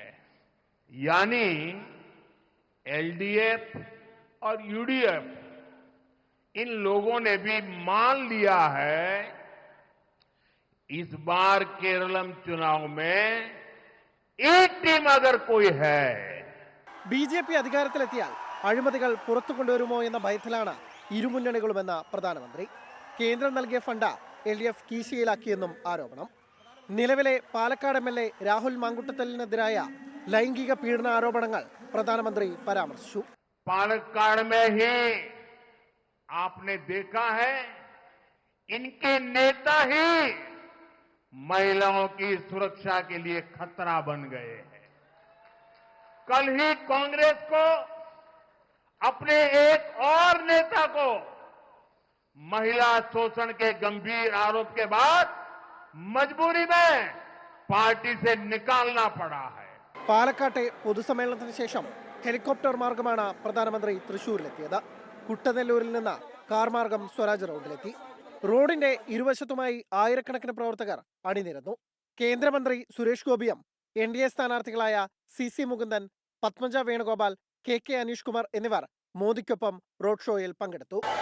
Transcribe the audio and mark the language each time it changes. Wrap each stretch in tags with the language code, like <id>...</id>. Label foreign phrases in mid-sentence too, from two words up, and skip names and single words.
<hi>यानी LDF और UDF इन लोगों ने भी मान लिया है इस बार केरलम चुनाव में एक टीम अगर कोई है</hi> <ml>BJP അധികാരത്തിലെത്തിയാൽ അഴിമതികൾ പുറത്തു കൊണ്ടുവരുമോ എന്ന ഭയത്തിലാണ് ഇരുമുന്നണികളുമെന്ന പ്രധാനമന്ത്രി. കേന്ദ്രം നൽകിയ ഫണ്ട് LDF കീശയിലാക്കിയെന്നും ആരോപണം. നിലവിലെ പാലക്കാട് MLA രാഹുൽ മാങ്കുട്ടത്തലിനെതിരായ ലൈംഗിക പീഡന ആരോപണങ്ങൾ പ്രധാനമന്ത്രി പരാമർശിച്ചു.</ml> <hi>पालक्काड़ में ही आपने देखा है इनके नेता ही महिलाओं की सुरक्षा के लिए खतरा बन गए हैं. कल ही कांग्रेस को अपने एक और नेता को महिला शोषण के गंभीर आरोप के बाद मजबूरी में पार्टी से निकालना पड़ा है.</hi> <ml>പാലക്കാട്ടെ പൊതുസമ്മേളനത്തിന് ശേഷം ഹെലികോപ്റ്റർ മാർഗമാണ് പ്രധാനമന്ത്രി തൃശൂരിലെത്തിയത്. കുട്ടനെല്ലൂരിൽ നിന്ന് കാർ മാർഗം സ്വരാജ് റോഡിലെത്തി. റോഡിന്റെ ഇരുവശത്തുമായി ആയിരക്കണക്കിന് പ്രവർത്തകർ അണിനിരന്നു. കേന്ദ്രമന്ത്രി സുരേഷ് ഗോപിയും NDA സ്ഥാനാർത്ഥികളായ CC മുകുന്ദൻ, പത്മജ വേണുഗോപാൽ, KK അനീഷ് കുമാർ എന്നിവർ മോദിക്കൊപ്പം റോഡ് ഷോയിൽ പങ്കെടുത്തു.</ml>